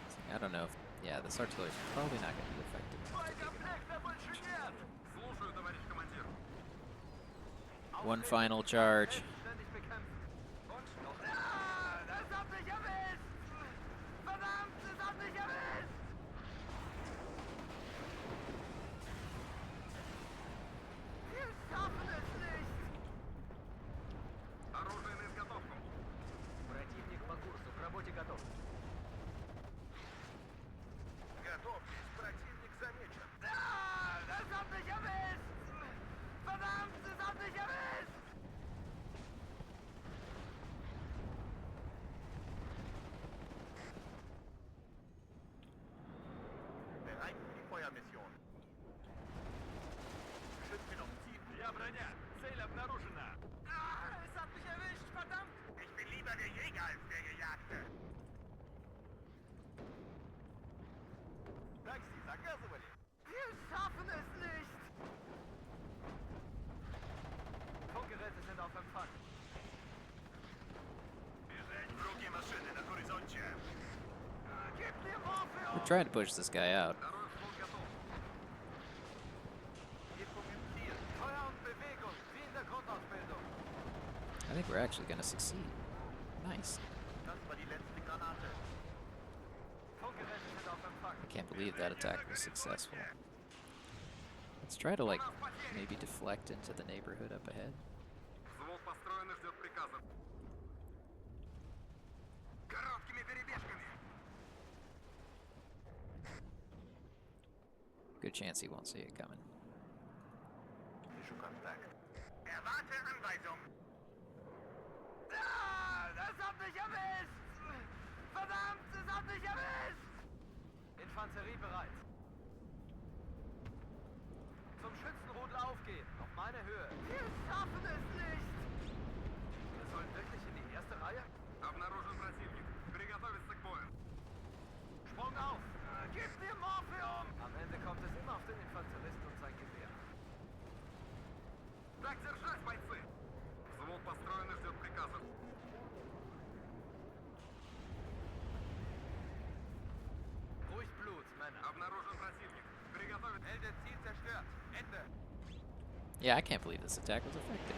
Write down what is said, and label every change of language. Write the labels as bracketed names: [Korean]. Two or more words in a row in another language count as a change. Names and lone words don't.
[English] I don't know if... Yeah, this artillery is probably not going to be effective enough to take him out. [Russian] Боекомплекта больше нет! Слушаю, товарищ командир. [English] One final charge. [German] Selbstständig bekämpfen. Und noch... Ah, das hat mich erwischt! Verdammt, das hat mich erwischt! Wir schaffen es nicht! [Russian] Оружие на изготовку. Противник по курсу, к работе готов. Готовьтесь, противник замечен. [German] Ah, das hat mich erwischt! Verdammt, das hat mich erwischt! Bereit für die Feuermission. Schützen auf Ziel. Ja, [Russian] броня. Цель обнаружена. [German] Ah, es hat mich erwischt, verdammt! Ich bin lieber der Jäger als der Gejagte. [Russian] Такси заказывали? [German] Wir schaffen es nicht! Funkgeräte sind auf Empfang. [Russian] Бежать. Вруги машины на горизонте. [German] Gib mir Morphium! [English] We're trying to push this guy out. [Russian] Второй взвод готов. [German] Impfung im Ziel. Feuer und Bewegung, wie in der Grundausbildung. [English] I think we're actually going to succeed. Nice. [German] Das war die letzte Granate. Funkgeräte sind auf Empfang. [English] I can't believe that attack was successful. Let's try to, like, maybe deflect into the neighborhood up ahead. [Russian] Взвод построен и ждет приказов. Короткими перебежками. [English] Good chance he won't see it coming. [Russian] Вижу контакт. [German] Erwarte Anweisung. Ah, das hat mich erwischt! Verdammt, es hat mich erwischt! Infanterie bereit. Zum Schützenrudel aufgehen, auf meine Höhe. Wir schaffen es nicht! Wir sollen wirklich in die erste Reihe? [Russian] Обнаружен противник. Приготовиться к бою. [German] Sprung auf! Gib mir Morphium! Am Ende kommt es immer auf den Infanteristen und sein Gewehr. [Russian] Так держать, бойцы! Взвод построен и ждет приказов. [German] Ruhig Blut, Männer. [Russian] Обнаружен противник. Приготовиться. [German] Elde Ziel zerstört. Ende. [English] Yeah, I can't believe this attack was effective.